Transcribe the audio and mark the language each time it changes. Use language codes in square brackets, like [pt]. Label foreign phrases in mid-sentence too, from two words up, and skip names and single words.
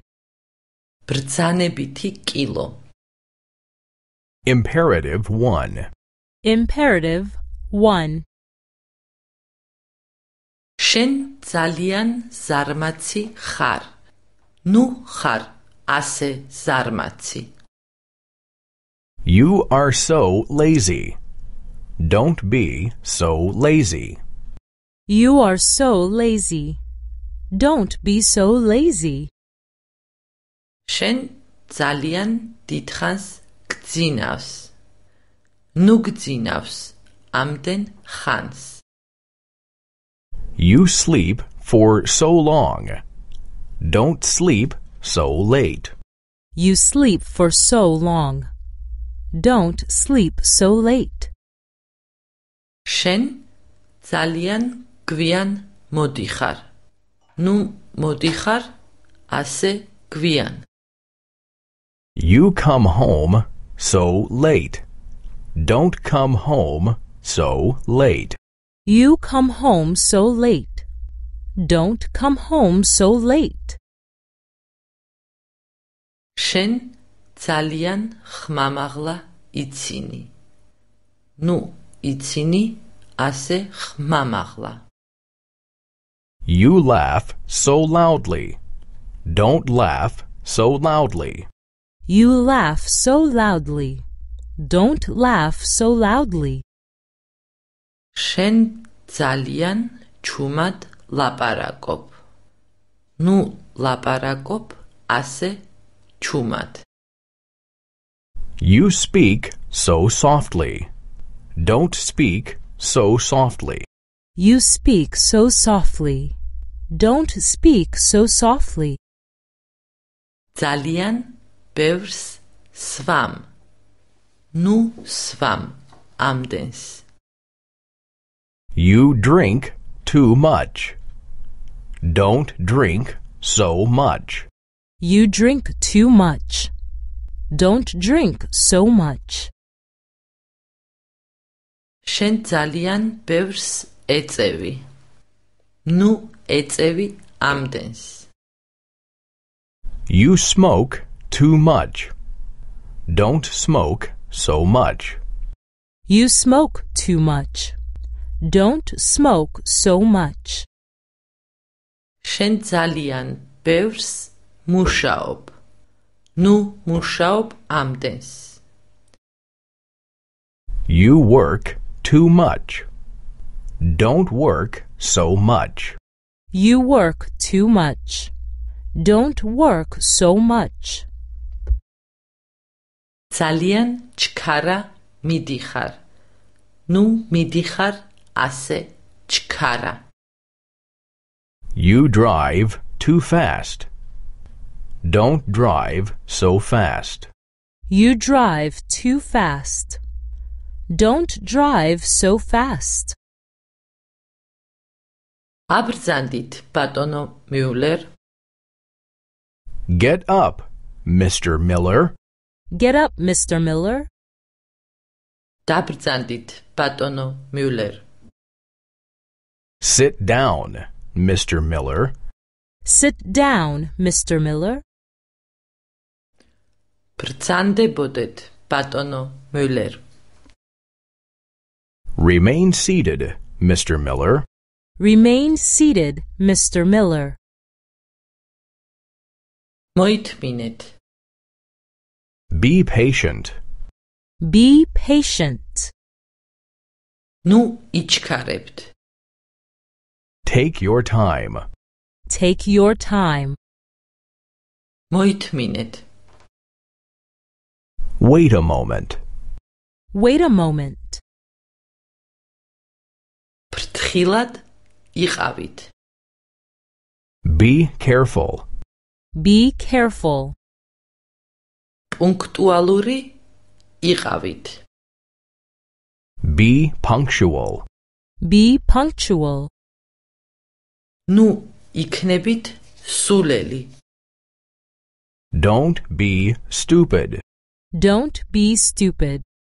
[ka] ბრძანებითი კილო [en] Imperative 1. Imperative 1. [ka] შენ ძალიან ზარმაცი ხარ. ნუ ხარ ასე ზარმაცი. [en] You are so lazy. Don't be so lazy. You are so lazy. Don't be so lazy. [ka] შენ ძალიან დიდხანს გძინავს. ნუ გძინავს ამდენ ხანს. [en] You sleep for so long. Don't sleep so late. You sleep for so long. Don't sleep so late. [ka] შენ ძალიან გვიან მოდიხარ. ნუ მოდიხარ ასე გვიან. [en] You come home so late. Don't come home so late. You come home so late. Don't come home so late. [ka] შენ ძალიან ხმამაღლა იცინი. ნუ იცინი ასე ხმამაღლა. [en] You laugh so loudly. Don't laugh so loudly. You laugh so loudly. Don't laugh so loudly. [ka] შენ ძალიან ჩუმად ლაპარაკობ. ნუ ლაპარაკობ ასე ჩუმად. [en] You speak so softly. Don't speak so softly. You speak so softly. Don't speak so softly. [ka] ძალიან ბევრს სვამ. ნუ სვამ ამდენს. [en] You drink too much. Don't drink so much. You drink too much. Don't drink so much. [ka] შენ ძალიან ბევრს ეწევი. ნუ ეწევი ამდენს. [en] You smoke too much. Don't smoke so much. You smoke too much. Don't smoke so much. [ka] შენ ძალიან ბევრს მუშაობ. ნუ მუშაობ ამდენს. [en] You work too much. Don't work so much. You work too much. Don't work so much. [ka] ძალიან ჩქარა მიდიხარ. ნუ მიდიხარ ასე ჩქარა. [en] You drive too fast. Don't drive so fast. You drive too fast. Don't drive so fast. [ka] აბრძანდით, ბატონო მიულერ. [en] Get up, Mr. Miller. Get up, Mr. Miller. [ka] დაბრძანდით, ბატონო მიულერ. [en] Sit down, Mr. Miller. Sit down, Mr. Miller. [ka] ბრძანდებოდეთ, ბატონო მიულერ. [en] Remain seated, Mr. Miller. Remain seated, Mr. Miller. [ka] მოითმინეთ. [en] Be patient. Be patient. [ka] ნუ იჩქარებთ. [en] Take your time. Take your time. [ka] მოითმინეთ. [en] Wait a moment. Wait a moment. [ka] ფრთხილად იყავით. [en] Be careful. Be careful. [ka] პუნქტუალური იყავით. [en] Be punctual. Be punctual. [ka] ნუ იქნებით სულელი. [en] Don't be stupid. Don't be stupid.